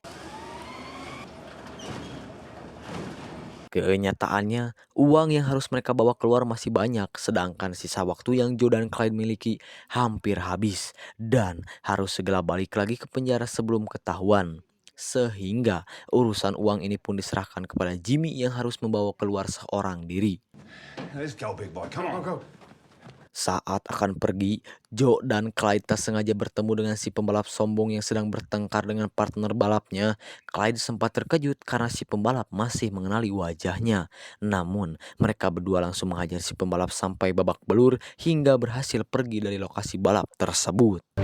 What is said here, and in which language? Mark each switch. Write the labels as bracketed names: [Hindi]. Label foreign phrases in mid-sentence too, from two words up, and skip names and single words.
[Indonesian] Kenyataannya, uang yang harus mereka bawa keluar masih banyak, sedangkan sisa waktu yang Joe dan Clyde miliki hampir habis dan harus segera balik lagi ke penjara sebelum ketahuan. Sehingga urusan uang ini pun diserahkan kepada Jimmy yang harus membawa keluar seorang diri. [English] Let's go, big boy. Come on, go. [Indonesian] Saat akan pergi, Joe dan Clyde tak sengaja bertemu dengan si pembalap sombong yang sedang bertengkar dengan partner balapnya. Clyde sempat terkejut karena si pembalap masih mengenali wajahnya. Namun, mereka berdua langsung menghajar si pembalap sampai babak belur hingga berhasil pergi dari lokasi balap tersebut.